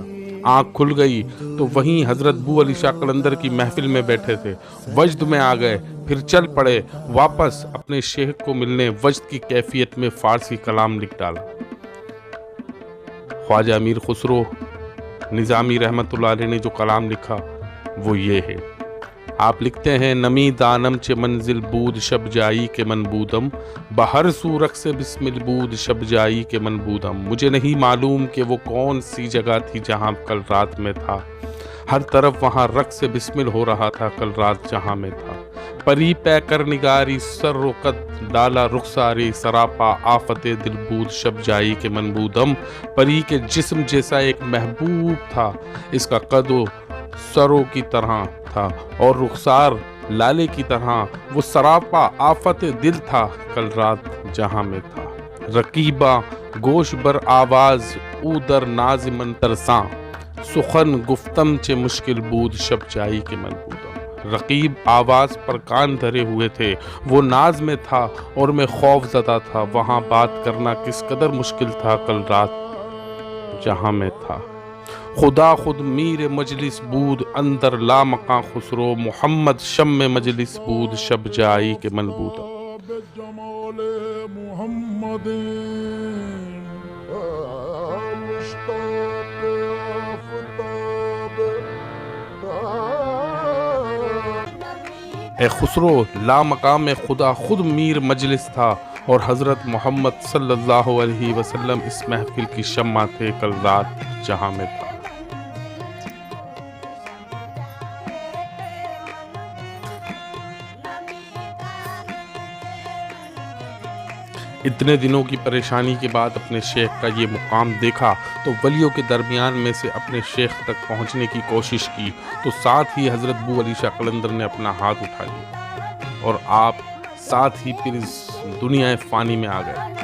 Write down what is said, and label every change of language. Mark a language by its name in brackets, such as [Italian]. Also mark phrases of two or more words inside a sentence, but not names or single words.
[Urdu] آنکھ کھل گئی تو وہیں حضرت بو علی شاہ قلندر کی محفل میں بیٹھے تھے، وجد میں آ گئے، پھر چل پڑے واپس اپنے شیخ کو ملنے۔ وجد کی کیفیت میں فارسی کلام لکھ ڈالا۔ خواجہ امیر خسرو نظامی رحمۃ اللہ علیہ نے جو کلام لکھا وہ یہ ہے۔ آپ لکھتے ہیں، [Persian] نمی دانم چے منزل بود شب جائی کے من بودم، بہر سو رقص بسمل بود شب جائی کے من بودم۔ [Urdu] مجھے نہیں معلوم کہ وہ کون سی جگہ تھی جہاں کل رات میں تھا، ہر طرف وہاں رقص بسمل ہو رہا تھا کل رات جہاں میں تھا۔ [Persian] پری پے کر نگاری سر و قد ڈالا رخساری سراپا آفت دل بود شب جائی کے من بودم۔ [Urdu] پری کے جسم جیسا ایک محبوب تھا، اس کا قد و سروں کی طرح تھا اور رخسار لالے کی طرح، وہ سراپا آفت دل تھا کل رات جہاں میں تھا۔ [Persian] رقیبہ گوش بر آواز او در ناز من ترساں، سخن گفتم چے مشکل بود شب جائی کے من بودم۔ [Urdu] رقیب آواز پر کان دھرے ہوئے تھے، وہ ناز میں تھا اور میں خوف زدہ تھا، وہاں بات کرنا کس قدر مشکل تھا کل رات جہاں میں تھا۔ [Persian] خدا خود میر مجلس بود اندر لا مقام خسرو، محمد شم مجلس بود شب جائی کے من بودم۔ [Urdu] جمال محمد مشتاق آفتاب۔ اے خسرو، لا مقام خدا خود میر مجلس تھا اور حضرت محمد صلی اللہ علیہ وسلم اس محفل کی شمع تھے کل رات جہاں میں تھا۔ اتنے دنوں کی پریشانی کے بعد اپنے شیخ کا یہ مقام دیکھا تو ولیوں کے درمیان میں سے اپنے شیخ تک پہنچنے کی کوشش کی تو ساتھ ہی حضرت بو علی شاہ قلندر نے اپنا ہاتھ اٹھا لیا اور آپ ساتھ ہی پھر اس دنیا فانی میں آ گئے۔